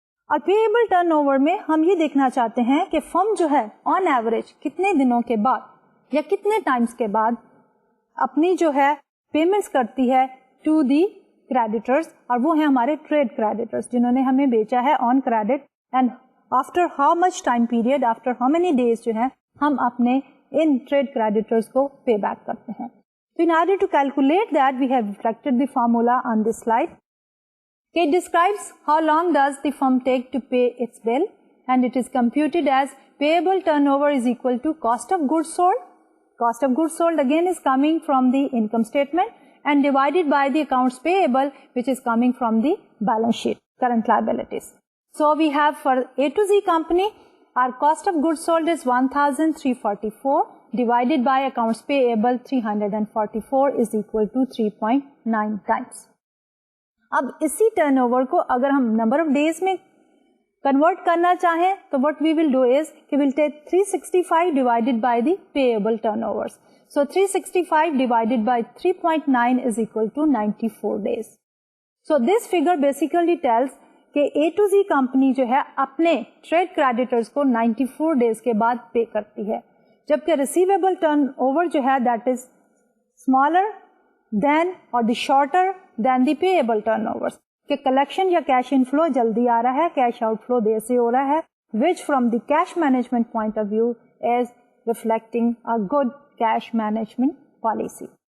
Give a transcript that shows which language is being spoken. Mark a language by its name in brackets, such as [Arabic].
[Urdu] اور پے able turn over میں ہم یہ دیکھنا چاہتے ہیں کہ فرم جو ہے آن ایوریج کتنے دنوں کے بعد یا کتنے ٹائمز کے بعد اپنی جو ہے پیمنٹس کرتی ہے [English] to the creditors, [Urdu] اور وہ ہیں ہمارے ٹریڈ کریڈیٹرز جنہوں نے ہمیں بیچا ہے on credit, [English] and after how much time period, after how many days [Urdu] جو ہے ہم اپنے ان ٹریڈ کریڈیٹرز کو پے بیک کرتے ہیں. [English] So in order to calculate that, we have reflected the formula on this slide. It describes how long does the firm take to pay its bill, and it is computed as payable turnover is equal to cost of goods sold Cost of goods sold again is coming from the income statement and divided by the accounts payable, which is coming from the balance sheet, current liabilities. So we have for A to Z company, our cost of goods sold is 1,344 divided by accounts payable 344 is equal to 3.9 times. [Urdu] اب اسی turn over کو اگر ہم number of days میں convert کرنا چاہیں تو [English] what we will do is کہ we'll take 365 divided by the payable turnovers. So 365 divided by 3.9 is equal to 94 days. So this figure basically tells [Urdu] کہ A to Z کمپنی جو ہے اپنے trade creditors کو 94 days کے بعد پے کرتی ہے، جبکہ ریسیویبل ٹرن اوور جو ہے [English] that is smaller than اور the shorter than the payable turnover, [Urdu] کہ کلیکشن یا کیش ان فلو جلدی آ رہا ہے، کیش آؤٹ فلو دیر سے ہو رہا ہے، [English] which from the cash management point of view is reflecting a good cash management policy.